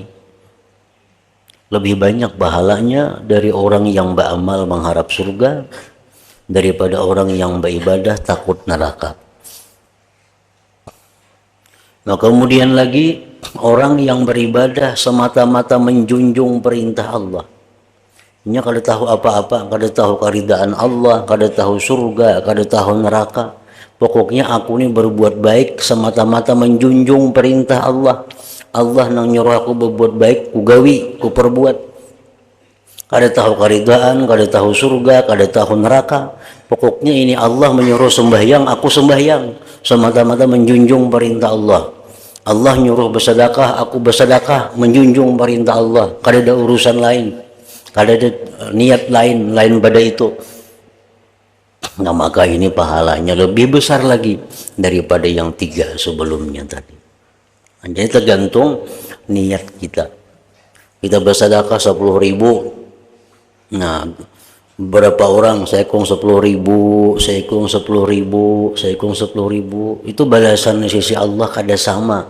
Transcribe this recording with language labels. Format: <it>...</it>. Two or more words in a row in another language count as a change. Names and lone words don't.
<id>Lebih banyak pahalanya dari orang yang beramal mengharap surga daripada orang yang beribadah takut neraka. Nah, kemudian lagi orang yang beribadah semata-mata menjunjung perintah Allah.</id> <bjn>Nya kada tahu apa-apa, kada tahu keridaan Allah, kada tahu surga, kada tahu neraka.</bjn> <id>Pokoknya aku ini berbuat baik semata-mata menjunjung perintah Allah.</id> <bjn>Allah nang nyuruh aku berbuat baik, ku gawi, ku perbuat. Kada tahu keridaan, kada tahu surga, kada tahu neraka.</bjn> <id>Pokoknya ini Allah menyuruh sembahyang, aku sembahyang, semata-mata menjunjung perintah Allah. Allah nyuruh bersedekah, aku bersedekah, menjunjung perintah Allah.</id> <bjn>Kada ada urusan lain, kada ada niat lain pada itu.</bjn> <id>Nah, maka ini pahalanya lebih besar lagi daripada yang 3 sebelumnya tadi. Jadi tergantung niat kita. Kita bersedekah 10.000. Nah, berapa orang saya hitung 10.000, saya hitung 10.000, saya hitung 10.000, itu balasan di sisi Allah</id> <bjn>kada sama.</bjn>